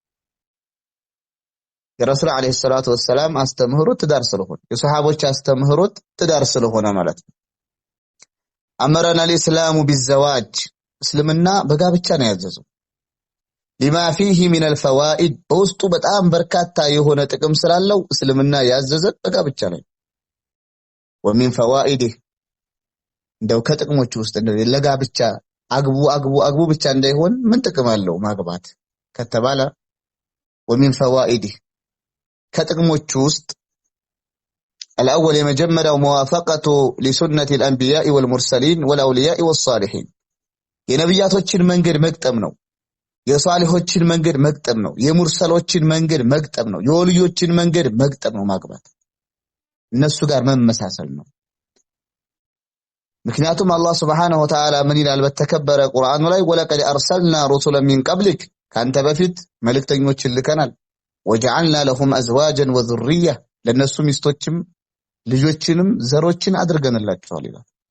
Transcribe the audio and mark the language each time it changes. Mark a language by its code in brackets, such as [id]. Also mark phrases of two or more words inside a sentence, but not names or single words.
[am] የረሱል [ar] عليه الصلاة والسلام [am] አስተምህሮት ትዳር ስለሆነ የሱሐቦች አስተምህሮት ትዳር ስለሆነ ማለት ነው [ar] أمرنا الإسلام بالزواج [am] እስልምና በጋብቻ ነው ያዘዘው [ar] لما فيه من الفوائد [am] በውስጡ በጣም በርካታ የሆነ ጥቅም ስላለው እስልምና ያዘዘ በጋብቻ ላይ ومن فوائده እንደው ከጥቅሞቹ ውስጥ እንደው ለጋብቻ አግቡ ብቻ እንዳይሆን ምን ጥቅም አለው ማግባት ከተባለ [ar] ومن فوائده [am] ከጥቅሞቹ ውስጥ الاول የመጀመሪያው [ar] موافقه لسنه الانبياء والمرسلين والاولياء والصالحين [am] የነብያቶችን መንገድ መግጠም ነው የሷሊሆችን መንገድ መግጠም ነው የሙርሰሎችን መንገድ መግጠም ነው የወልዮችን መንገድ መግጠም ነው ማግባት እነሱ ጋር መመሳሰል ነው ምክንያቱም አላህ [ar] سبحانه وتعالى [am] ምን ይላል በተከበረ ቁርአኑ ላይ [ar] ولقد أرسلنا رسلا من قبلك [am] ካንተ በፊት መልእክተኞችን ልከናል [ar] وجعلنا لهم أزواجا وذرية [am] ለነሱ ሚስቶችም ልጆችንም ዘሮችን አድርገንላቸዋል ይላል